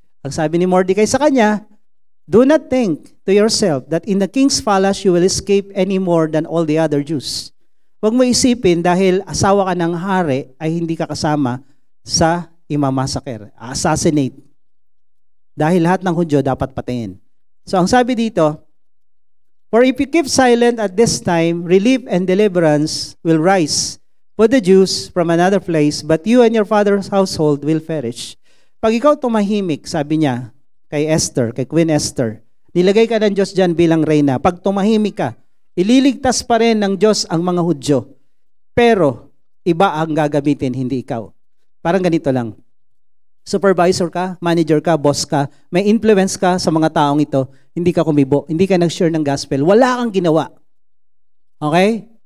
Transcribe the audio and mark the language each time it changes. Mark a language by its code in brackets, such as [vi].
[tl] Ang sabi ni Mordecai sa kanya, [en] do not think to yourself that in the king's palace you will escape any more than all the other Jews. [tl] Huwag mo isipin dahil asawa ka ng hari ay hindi ka kasama sa imamassacre, assassinate. Dahil lahat ng Hudyo dapat patayin. So ang sabi dito, [en] for if you keep silent at this time, relief and deliverance will rise for the Jews from another place, but you and your father's household will perish. [tl] Pag ikaw tumahimik, sabi niya kay Esther, kay Queen Esther, Nilagay ka ng Diyos dyan bilang reyna. Pag tumahimik ka, ililigtas pa rin ng Diyos ang mga Hudyo. Pero, iba ang gagamitin, hindi ikaw. Parang ganito lang. Supervisor ka, manager ka, boss ka, may influence ka sa mga taong ito, hindi ka kumibo, hindi ka nag-share ng gospel, wala kang ginawa. Okay?